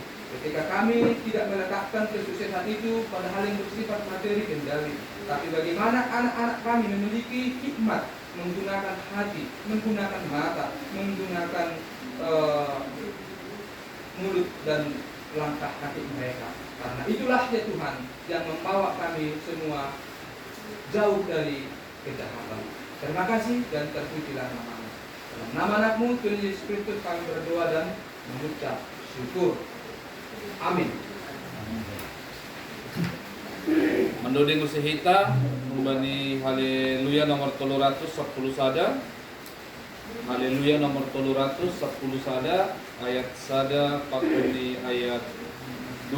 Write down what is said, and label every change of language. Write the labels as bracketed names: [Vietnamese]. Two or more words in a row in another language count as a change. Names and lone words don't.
[Indonesian] Ketika kami tidak meletakkan kesuksesan itu pada hal yang bersifat materi kendali, tapi bagaimana anak-anak kami memiliki hikmat, menggunakan hati, menggunakan mata, menggunakan mulut dan langkah kaki mereka. Karena itulah ya Tuhan yang membawa kami semua jauh dari kejahatan. Terima kasih dan terpujilah nama-Mu. Dalam nama anak-Mu Tuhan Yesus Kristus kami berdoa dan mengucap syukur. Amin. [Batak Simalungun] Mendoding usihita membani haleluya nomor 310 sada. Haleluya nomor 310 sada, ayat sada pakuni ayat 2.